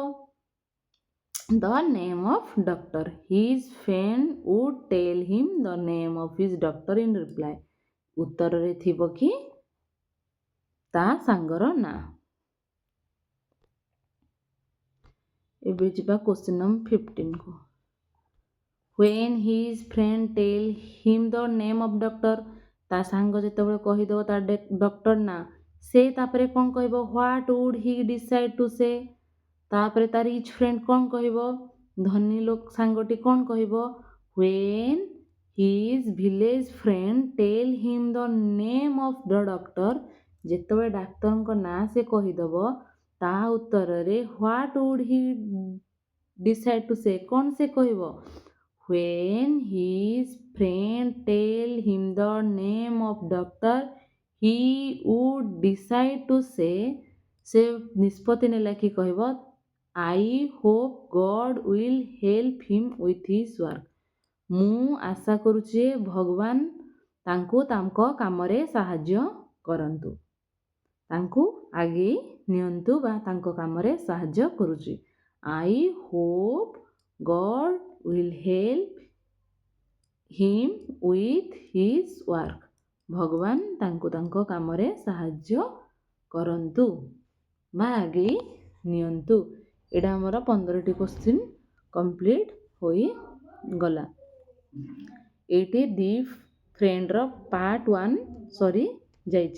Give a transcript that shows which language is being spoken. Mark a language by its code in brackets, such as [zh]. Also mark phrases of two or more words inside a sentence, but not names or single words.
[en] the name of doctor. his friend would tell him the name of his doctor in reply. [or] ଉତ୍ତରରେ ଥିବ କି ତା ସାଙ୍ଗର ନାଁ। ଏବେ ଯିବା [en] question number [or] 15 କୁ। [en] When his friend tell him the name of doctor, [or] ତା ସାଙ୍ଗ ଯେତେବେଳେ କହିଦେବ ତା ଡକ୍ଟର ନାଁ, ସେ ତାପରେ କ'ଣ କହିବ? [en] What would he decide to say? [or] ତାପରେ ତା [en] rich friend [or] କ'ଣ କହିବ? ଧନୀ ଲୋକ ସାଙ୍ଗଟି କ'ଣ କହିବ? [en] When his village friend tell him the name of the doctor, [or] ଯେତେବେଳେ ଡାକ୍ତରଙ୍କ ନାଁ ସେ କହିଦେବ, ତା ଉତ୍ତରରେ [en] What would he decide to say? [or] କ'ଣ ସେ କହିବ? [en] When his friend tell him the name of doctor, he would decide to say, [or] ସେ ନିଷ୍ପତ୍ତି ନେଲା କି କହିବ [en] I hope God will help him with his work. [or] ମୁଁ ଆଶା କରୁଛି ଭଗବାନ ତାଙ୍କୁ ତାଙ୍କ କାମରେ ସାହାଯ୍ୟ କରନ୍ତୁ। ତାଙ୍କୁ ଆଗେଇ ନିଅନ୍ତୁ ବା ତାଙ୍କ କାମରେ ସାହାଯ୍ୟ କରୁଛି। [en] I hope God will help him with his work. [or] ଭଗବାନ ତାଙ୍କୁ ତାଙ୍କ କାମରେ ସାହାଯ୍ୟ କରନ୍ତୁ ବା ଆଗେଇ ନିଅନ୍ତୁ। ଏଇଟା ଆମର 15ଟି [en] question complete [or] ହୋଇଗଲା। ଏଇଠି ଦି ଫ୍ରେଣ୍ଡର ପାର୍ଟ 1 ସରି ଯାଇଛି।